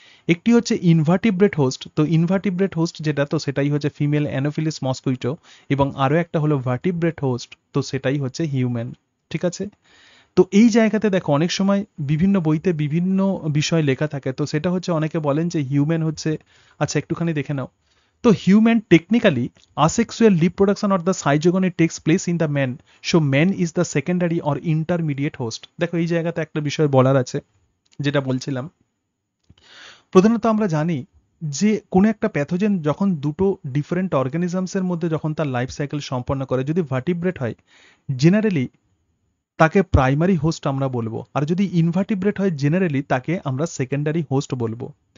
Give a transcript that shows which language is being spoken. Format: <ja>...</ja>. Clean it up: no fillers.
<bn>একটি হচ্ছে ইনভার্টিব্রেট হোস্ট, তো ইনভার্টিব্রেট হোস্ট যেটা, তো সেটাই হচ্ছে ফিমেল অ্যানোফিলিস মস্কুইটো, এবং আরও একটা হলো ভার্টিব্রেট হোস্ট, তো সেটাই হচ্ছে হিউম্যান। ঠিক আছে, তো এই জায়গাতে দেখো অনেক সময় বিভিন্ন বইতে বিভিন্ন বিষয় লেখা থাকে, তো সেটা হচ্ছে অনেকে বলেন যে হিউম্যান হচ্ছে, আচ্ছা একটুখানি দেখে নাও, তো</bn> <en>তো human technically asexual reproduction or the zygogy takes place in the man, so man is the secondary or intermediate host.</en> <bn>দেখো এই জায়গাতে একটা বিষয় বলার আছে, যেটা বলছিলাম প্রধানত আমরা জানি যে কোনো একটা প্যাথোজেন যখন দুটো ডিফারেন্ট অর্গানিজমসের মধ্যে যখন তার লাইফ সাইকেল সম্পন্ন করে, যদি ভার্টিব্রেট হয় জেনারেলি তাকে প্রাইমারি হোস্ট আমরা বলবো, আর যদি ইনভার্টিব্রেট হয় জেনারেলি তাকে আমরা সেকেন্ডারি হোস্ট বলবো।</bn>